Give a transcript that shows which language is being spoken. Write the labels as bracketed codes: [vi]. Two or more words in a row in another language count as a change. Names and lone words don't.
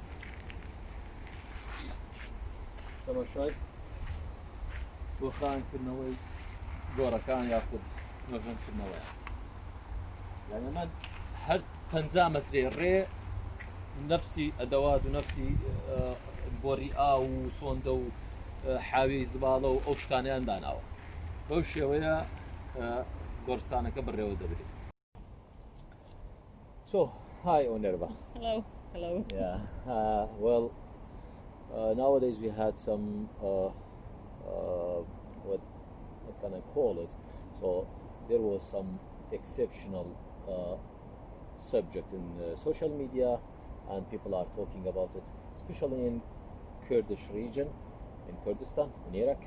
[ckb] تەماشای بۆ خاوێنکردنەوەی گۆڕەکان یاخود نۆژەنکردنەوەیە یعنی ئەمە هەر 50 مەترێ ڕێ نفسی ئەدەوات و نفسی بۆری ئاو و سۆندە و حاوی زباڵە و ئەو شتانیان داناوە بەو شێوەیە گۆرستانەکە بەڕێوە دەبرێت. [en] So, hi Onerva. Hello. Hello. Yeah. Well, nowadays we had some what can I call it? So there was some exceptional subject in social media, and people are talking about it, especially in Kurdish region, in Kurdistan, in Iraq.